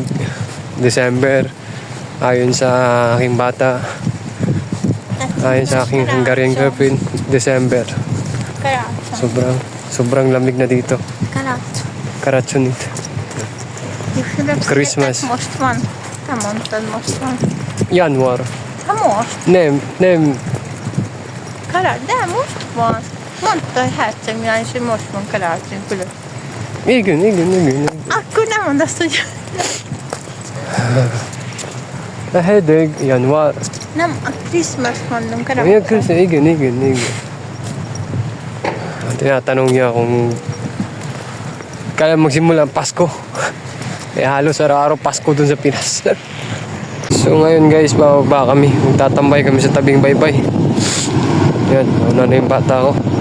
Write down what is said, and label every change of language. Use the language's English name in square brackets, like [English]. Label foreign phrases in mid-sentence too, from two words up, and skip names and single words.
[Filipino] December, ayon sa aking bata, ayon sa aking [English] Hungarian girlfriend, [Filipino] December. [Hungarian] Karatso. [Filipino] Sobrang lamig na dito. [Hungarian] Karatso. Karatsunit. Christmas. Most van. Te mondtad, most van. Januar. Ha most? Nem. De most van. Mondta, hogy Herceg Mihály, és hogy most van karácsony külön. Igen. Akkor nem mondd azt, hogy Hedeg, Januar. nem, a Christmas mondom, [Filipino] Ayan, [Hungarian] karácsony. igen. [Filipino] Tinatanong niya kung kailan magsimula ang Pasko. Eh halos araw-araw Pasko dun sa Pinas. So ngayon guys, bababa kami. Magtatambay kami sa tabing baybay. Yan, nauna na yung bata ko.